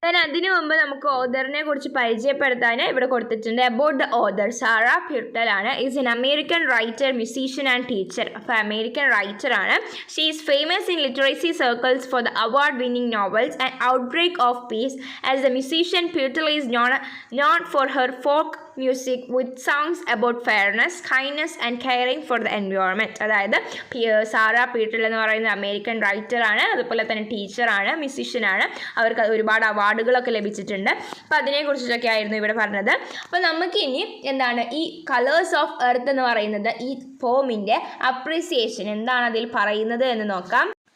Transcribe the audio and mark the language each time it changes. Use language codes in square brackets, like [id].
[ml] അതിനു മുമ്പ് നമുക്ക് ഓദറിനെ കുറിച്ച് പരിചയപ്പെടുത്താൻ ഇവിടെ കൊടുത്തിട്ടുണ്ട്. [en] About the author, Sarah Pirtle ആണ്. Is an American writer, musician and teacher. [ml] അപ്പോൾ അമേരിക്കൻ റൈറ്റർ ആണ്. [en] She is famous in literacy circles for the award winning novels and outbreak of peace. As the musician, Pirtle is known for her folk music with songs about fairness, kindness and caring for the environment. [ml] അതായത് Sara പീട്ടൽ എന്ന് പറയുന്ന American റൈറ്ററാണ്, അതുപോലെ തന്നെ ടീച്ചറാണ്, മ്യൂസീഷ്യനാണ്. അവർക്ക് ഒരുപാട് അവാർഡുകളൊക്കെ ലഭിച്ചിട്ടുണ്ട്. അപ്പോൾ അതിനെക്കുറിച്ചൊക്കെ ആയിരുന്നു ഇവിടെ പറഞ്ഞത്. അപ്പോൾ നമുക്കിനി എന്താണ് ഈ കളേഴ്സ് ഓഫ് എർത്ത് എന്ന് പറയുന്നത് ഈ പോമിൻ്റെ അപ്രിസിയേഷൻ എന്താണ് അതിൽ പറയുന്നത് എന്ന് നോക്കാം.